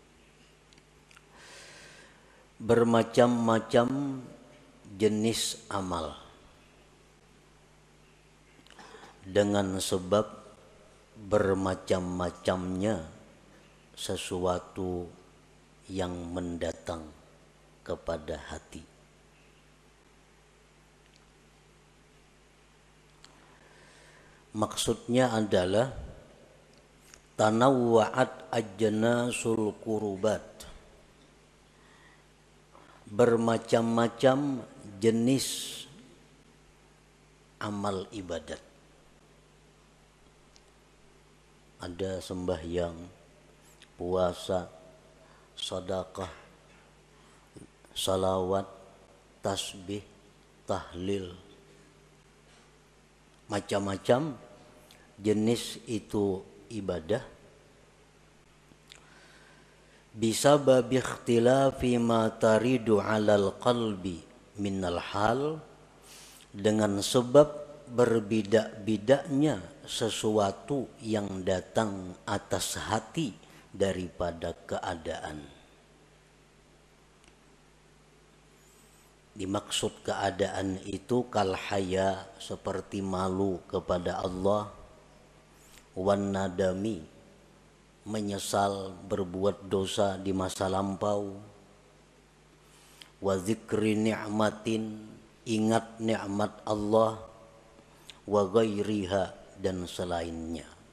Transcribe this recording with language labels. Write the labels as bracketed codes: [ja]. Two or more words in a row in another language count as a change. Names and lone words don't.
[id] Bermacam-macam jenis amal dengan sebab bermacam-macamnya sesuatu yang mendatang kepada hati. Maksudnya adalah [ar] تنوعت أجناس القربات, [id] bermacam-macam jenis amal ibadat. Ada sembahyang, puasa, sedekah, salawat, tasbih, tahlil, macam-macam jenis itu ibadah. [ar] بسبب اختلاف ما ترد على القلب من الحال, [id] dengan sebab berbeda-bedanya sesuatu yang datang atas hati daripada keadaan. Dimaksud keadaan itu [ar] كالحياء, [id] seperti malu kepada Allah, [ar] والندم, [id] menyesal berbuat dosa di masa lampau, [ar] وذكر نعمة, [id] ingat nikmat Allah, [ar] وغيرها, [id] dan selainnya.